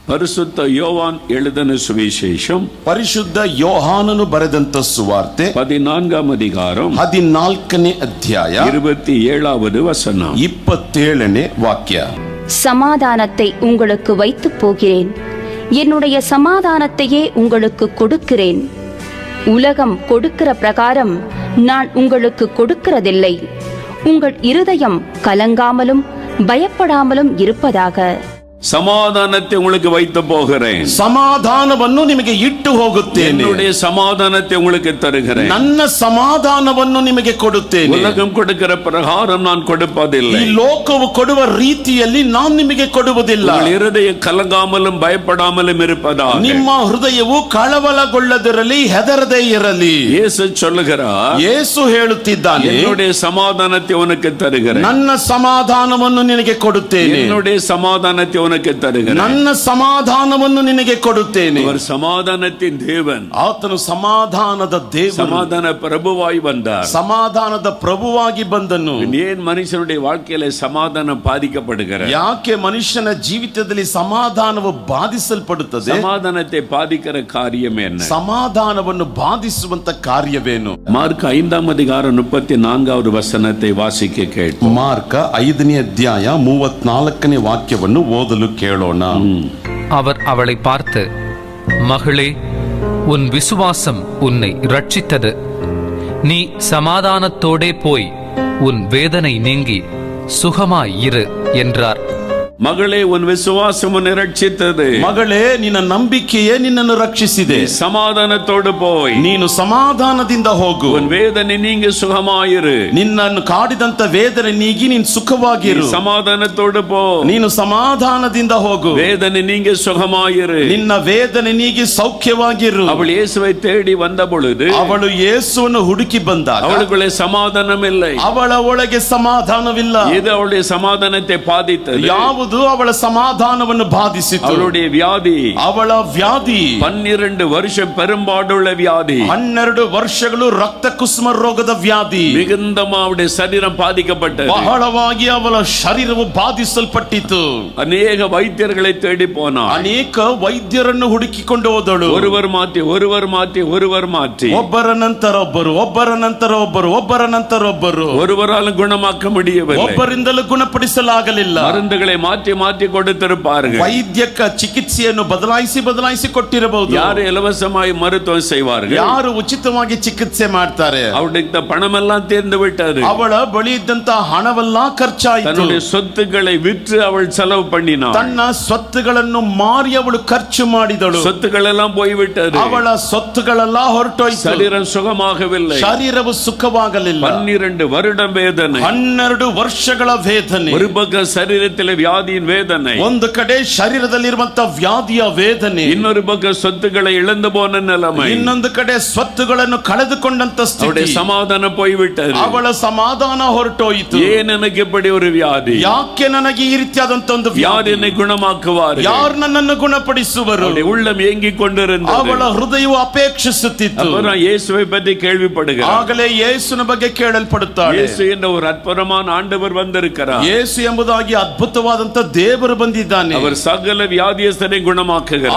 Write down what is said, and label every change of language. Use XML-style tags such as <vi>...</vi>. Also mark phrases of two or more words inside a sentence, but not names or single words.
<ta>பரிசுத்த யோவான் எழுதின சுவிசேஷம்</ta> <kn>ಪರಿಶುದ್ಧ ಯೋಹಾನನು ಬರೆದಂತ ಸುವಾರ್ತೆ</kn> <ta>14th அதிகாரம்</ta> <kn>14ನೇ ಅಧ್ಯಾಯ</kn> <ta>27வது வசனம்</ta> <kn>27ನೇ ವಾಕ್ಯ.</kn> <ta>சமாதானத்தை உங்களுக்கு வைத்து போகிறேன், என்னுடைய சமாதானத்தையே உங்களுக்கு கொடுக்கிறேன். உலகம் கொடுக்கிற பிரகாரம் நான் உங்களுக்கு கொடுக்கிறதில்லை. உங்கள் இருதயம் கலங்காமலும் பயப்படாமலும் இருப்பதாக. சமாதானத்தை உங்களுக்கு வைத்து போகிறேன்,</ta> <kn>ಸಮಾಧಾನವನ್ನು ನಿಮಗೆ ಇಟ್ಟು ಹೋಗುತ್ತೇನೆ,</kn> <ta>என்னுடைய சமாதானத்தை உங்களுக்கு தருகிறேன்,</ta> <kn>ನನ್ನ ಸಮಾಧಾನವನ್ನು ನಿಮಗೆ ಕೊಡುತ್ತೇನೆ.</kn> <ta>உலகம் கொடுக்கிற பிரகாரம் நான் கொடுப்பதில்லை,</ta> <kn>ಈ ಲೋಕವು ಕೊಡುವ ರೀತಿಯಲ್ಲಿ ನಾನು ನಿಮಗೆ ಕೊಡುವುದಿಲ್ಲ.</kn> <ta>உங்கள் இருதயம் கலங்காமலும் பயப்படாமலும் இருப்பதாக.</ta> <kn>ನಿಮ್ಮ ಹೃದಯವು ಕಳವಳಗೊಳ್ಳದಿರಲಿ, ಹೆದರದೇ ಇರಲಿ.</kn> <ta>இயேசு சொல்லுகிறார்,</ta> <kn>ಯೇಸು ಹೇಳುತ್ತಿದ್ದಾನೆ,</kn> <ta>என்னுடைய சமாதானத்தை உனக்கு தருகிறேன்,</ta> <kn>ನನ್ನ ಸಮಾಧಾನವನ್ನು ನಿನಗೆ ಕೊಡುತ್ತೇನೆ,</kn> <ta>என்னுடைய சமாதானத்தை உனக்கு தருகிறேன்,</ta> <kn>ನನ್ನ ಸಮಾಧಾನವನ್ನು ನಿನಗೆ ಕೊಡುತ್ತೇನೆ.</kn> <ta>அவர் சமாதானத்தின் தேவன்,</ta> <kn>ಆತನು ಸಮಾಧಾನದ ದೇವರು,</kn> <ta>சமாதான பிரபுவாய் வந்தார்,</ta> <kn>ಸಮಾಧಾನದ ಪ್ರಭುವಾಗಿ ಬಂದನು.</kn> <ta>ஏன் மனுஷனுடைய வாழ்க்கையில சமாதானம் பாதிக்கப்படுகிறது?</ta> <kn>ಯಾಕೆ ಮನುಷ್ಯನ ಜೀವಿತದಲ್ಲಿ ಸಮಾಧಾನವು ಬಾಧಿಸಲ್ಪಡುತ್ತದೆ?</kn> <ta>சமாதானத்தை பாதிக்கிற காரியம் என்ன?</ta> <kn>ಸಮಾಧಾನವನ್ನು ಬಾಧಿಸುವಂತ ಕಾರ್ಯವೇನು?</kn> <ta>மார்க் 5th அதிகாரம் 34வது வசனத்தை வாசிக்க கேட்போம்.</ta> <kn>ಮಾರ್ಕ 5ನೇ ಅಧ್ಯಾಯ 34ನೇ ವಾಕ್ಯವನ್ನು ಓದಲು ಕೇಳೋಣ.</kn> <ta>அவர் அவளை பார்த்து, மகளே, உன் விசுவாசம் உன்னை ரட்சித்தது. நீ சமாதானத்தோடே போய் உன் வேதனை நீங்கி சுகமாய் இரு என்றார். மகளே, உன் விசுவாசம் உன்னை ரட்சித்தது.</ta> <kn>ಮಗಳೇ, ನಿನ್ನ ನಂಬಿಕೆಯೇ ನಿನ್ನನ್ನು ರಕ್ಷಿಸಿದೆ.</kn> <ta>சமாதானத்தோடு போய்</ta> <kn>ನೀನು ಸಮಾಧಾನದಿಂದ ಹೋಗು.</kn> <ta>உன் வேதனை நீங்க சுகமாயிரு.</ta> <kn>ನಿನ್ನನ್ನು ಕಾಡಿದಂತ ವೇದನೆ ನೀಗಿ ನೀನು ಸುಖವಾಗಿರು.</kn> <ta>சமாதானத்தோடு போ.</ta> <kn>ನೀನು ಸಮಾಧಾನದಿಂದ ಹೋಗು.</kn> <ta>வேதனை நீங்க சுகமாயிரு.</ta> <kn>ನಿನ್ನ ವೇದನೆ ನೀಗಿ ಸೌಖ್ಯವಾಗಿರು.</kn> <ta>அவள் இயேசுவை தேடி வந்த பொழுது</ta> <kn>ಅವಳು ಯೇಸುವನ್ನು ಹುಡುಕಿ ಬಂದಾಗ</kn> <ta>அவளுக்குள்ளே சமாதானம் இல்லை.</ta> <kn>ಅವಳ ಒಳಗೆ ಸಮಾಧಾನವಿಲ್ಲ.</kn> <ta>இது அவளுடைய சமாதானத்தை பாதித்தது.</ta> <kn>ಯಾವುದು ಅವಳ ಸಮಾಧಾನವನ್ನು ಬಾಧಿಸಿತು?</kn> <ta>அவளுடைய வியாதி.</ta> <kn>ಅವಳ ವ್ಯಾಧಿ</kn> <ta>12 வருஷம் பெரும்பாடுள்ள வியாதி.</ta> <kn>12 ವರ್ಷಗಳು ರಕ್ತ ಕುಸುಮ ರೋಗದ ವ್ಯಾಧಿ.</kn> <ta>மிகுந்தமா அவளுடைய சரீரம் பாதிக்கப்பட்டது.</ta> <kn>ಬಹಳವಾಗಿ ಅವಳ ಶರೀರವು ಬಾಧಿಸಲ್ಪಟ್ಟಿತು.</kn> <ta>அநேக வைத்தியர்களை தேடி போனாள்.</ta> <kn>ಅನೇಕ ವೈದ್ಯರನ್ನು ಹುಡುಕಿಕೊಂಡು ಹೋದಳು.</kn> <ta>ஒருவர் மாற்றி</ta> <kn>ಒಬ್ಬರ ನಂತರ ಒಬ್ಬರು, ಒಬ್ಬರ ನಂತರ ಒಬ್ಬರು, ಒಬ್ಬರ ನಂತರ ಒಬ್ಬರು.</kn> <ta>ஒருவராலும் குணமாக்க முடியவில்லை.</ta> <kn>ಒಬ್ಬರಿಂದಲೂ ಗುಣಪಡಿಸಲಾಗಲಿಲ್ಲ.</kn> <ta>மருந்துகளை மாற்றி கொடுத்திருப்பார்கள்.</ta> <kn>ವೈದ್ಯಕ ಚಿಕಿತ್ಸೆಯನ್ನು ಬದಲಾಯಿಸಿ ಕೊಟ್ಟಿರಬಹುದು.</kn> <ta>யாரு இலவசமாய் மருத்துவம் செய்வார்கள்?</ta> <kn>ಯಾರು ಉಚಿತವಾಗಿ ಚಿಕಿತ್ಸೆ ಮಾಡ್ತಾರೆ?</kn> <ta>அவளுடைய பணமெல்லாம் தீர்ந்து விட்டது.</ta> <kn>ಅವಳ ಬಳಿ ಇದ್ದಂತ ಹಣವೆಲ್ಲ ಖರ್ಚಾಯಿತು.</kn> <ta>தன்னுடைய சொத்துக்களை விற்று அவள் செலவு பண்ணினாள்.</ta> <kn>ತನ್ನ ಸ್ವತ್ತುಗಳನ್ನು ಮಾರಿ ಅವಳು ಖರ್ಚು ಮಾಡಿದಳು.</kn> <ta>சொத்துக்கள் எல்லாம் போய்விட்டது.</ta> <kn>ಅವಳ ಸ್ವತ್ತುಗಳೆಲ್ಲ ಹೊರಟೋಯ್ತು.</kn> <ta>சரீரம் சுகமாகவில்லை.</ta> <kn>ಶರೀರವು ಸುಖವಾಗಲಿಲ್ಲ.</kn> <ta>12 வருடம் வேதனை.</ta> <kn>12 ವರ್ಷಗಳ ವೇದನೆ.</kn> <ta>ஒரு பக்கம் சரீரத்தில் வியாதியின் வேதனை,</ta> <kn>ಒಂದು ಕಡೆ ಶರೀರದಲ್ಲಿರುವಂತ ವ್ಯಾಧಿಯ ವೇದನೆ,</kn> <ta>இன்னொரு பக்கம் சொத்துக்களை இழந்து போன நிலைமை,</ta> <kn>ಇನ್ನೊಂದು ಕಡೆ ಸ್ವತ್ತುಗಳನ್ನು ಕಳೆದುಕೊಂಡಂತ ಸ್ಥಿತಿ.</kn> <ta>சமாதானம் போய்விட்டது.</ta> <kn>ಅವಳ ಸಮಾಧಾನ ಹೊರಟೋಯಿತು.</kn> <ta>ஏன் எனக்கு இப்படி ஒரு வியாதி?</ta> <kn>ಯಾಕೆ ನನಗೆ ಈ ರೀತಿಯಾದಂತ ಒಂದು</kn> <ta>வியாதியை குணமாக்குவார்?</ta> <kn>ಯಾರು ನನ್ನನ್ನು ಗುಣಪಡಿಸುವರು?</kn> <ta>உள்ளம் ஏங்கிக் கொண்டிருந்தது.</ta> <kn>ಅವಳ ಹೃದಯವು ಅಪೇಕ್ಷಿಸುತ್ತಿತ್ತು.</kn> <ta>அப்புறம் இயேசுவை பற்றி கேள்விப்படுகிறார்.</ta> <kn>ಆಗಲೇ ಯೇಸುವಿನ ಬಗ್ಗೆ ಕೇಳಲ್ಪಡುತ್ತಾಳೆ.</kn> <ta>இயேசு என்ற ஒரு அற்புதமான ஆண்டவர் வந்திருக்கிறார்.</ta> <kn>ಯೇಸು ಎಂಬುದಾಗಿ ಅದ್ಭುತವಾದಂತ ದೇವರು ಬಂದಿದ್ದಾನೆ.</kn> <ta>அவர் சகல வியாதியஸ்தரை குணமாக்குகிறார்.</ta>